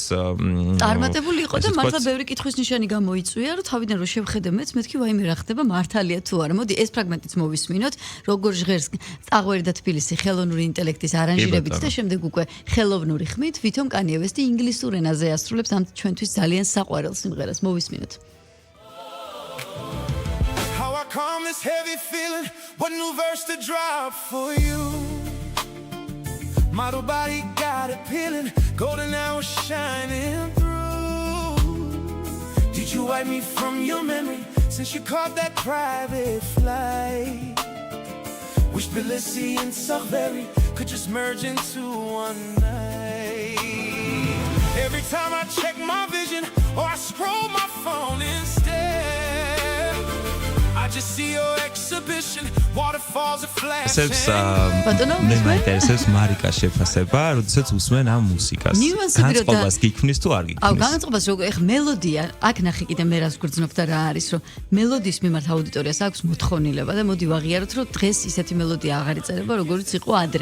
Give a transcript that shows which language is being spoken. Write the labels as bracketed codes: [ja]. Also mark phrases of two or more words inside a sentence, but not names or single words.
[ka] წარმატებული იყო და მართლა ბევრი კითხვის ნიშანი გამოიწვია, რომ თავიდან რომ შევხედე მეც მეთქი ვაიმე რა ხდება მართალია თუ არა. მოდი ეს ფრაგმენტიც მოვისმინოთ, როგორ ჟღერს წაღვერი და თბილისი ხელოვნური ინტელექტის არანჟირებით და შემდეგ უკვე ხელოვნური ხმით ვითომ კანიე ვესტი ინგლისურ ენაზე ასრულებს ამ ჩვენთვის ძალიან საყვარელ სიმღერას. მოვისმინოთ. [en] How I calm this heavy feeling, what new verse to drop for you. Model body got it peeling, golden hour shining through. Did you wipe me from your memory since you caught that private flight? Wish Tbilisi and Sakhveri could just merge into one night. Every time I check my vision or I scroll my phone instead, I just see your exhibition, waterfalls are flashing. [ka] მე მაინტერესებს მარიკას შეფასება, როდესაც უსმენ ამ მუსიკას. განწყობას გიქმნის თუ არ გიქმნის? აუ, განწყობას როგორ ეხ მელოდია, აქ ნახე კიდე მე რას გვგრძნობ და რა არის, რომ მელოდიის მიმართ აუდიტორიას აქვს მოთხოვნილება და მოდი ვაღიაროთ, რომ დღეს ისეთი მელოდია აღარ იწერება, როგორც იყო ადრე.